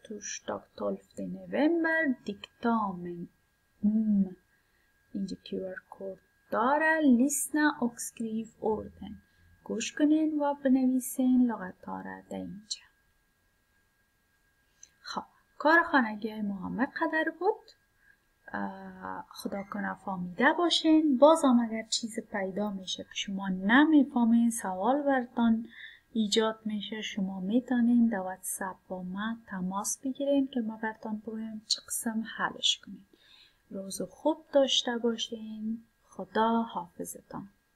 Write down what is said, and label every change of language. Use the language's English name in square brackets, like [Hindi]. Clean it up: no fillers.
[Persian] توrsdag 12 نوامبر. دیکتامن. اینجا QR کد داره. [Swedish] لیسنا och skriv orden. [Persian] گوش کنین و بنویسین لغت‌ها را در اینجا. خب کارخانگی ما هم قدر بود. خدا کنه فهمیده باشین. بازم اگر چیز پیدا میشه که شما نمیفهمین، سوال براتون ایجاد میشه، شما میتونین در واتساپ با من تماس بگیرین که ما براتون بگویم چه قسم حلش کنین. روز خوب داشته باشین. خدا حافظتان.